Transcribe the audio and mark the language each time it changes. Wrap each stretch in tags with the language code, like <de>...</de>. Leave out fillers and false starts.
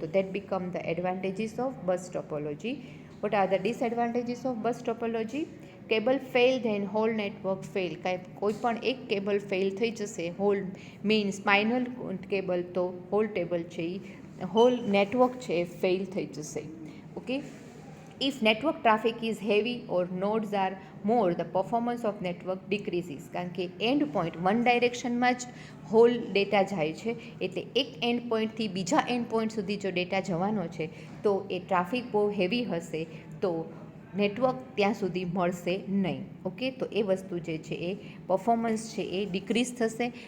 <en>તો that become the advantages of bus topology. What are the disadvantages of bus topology? Cable fail then whole network fail.</en> <gu>કોઈ પણ એક cable fail થઈ જશે, hall mean spinal cable, તો hall table છે એ hall network છે એ fail થઈ જશે.</gu> <en>Okay, if network traffic is heavy or nodes are more, the performance of network decreases.</en> <gu>કારણ કે એન્ડ પોઈન્ટ વન ડાયરેક્શનમાં જ હોલ ડેટા જાય છે, એટલે એક એન્ડ પોઈન્ટથી બીજા એન્ડ પોઈન્ટ સુધી જો ડેટા જવાનો છે તો એ ટ્રાફિક બહુ હેવી હશે તો નેટવર્ક ત્યાં સુધી મળશે નહીં. ઓકે, તો એ વસ્તુ જે છે એ પરફોર્મન્સ છે એ ડિક્રીઝ થશે.</gu>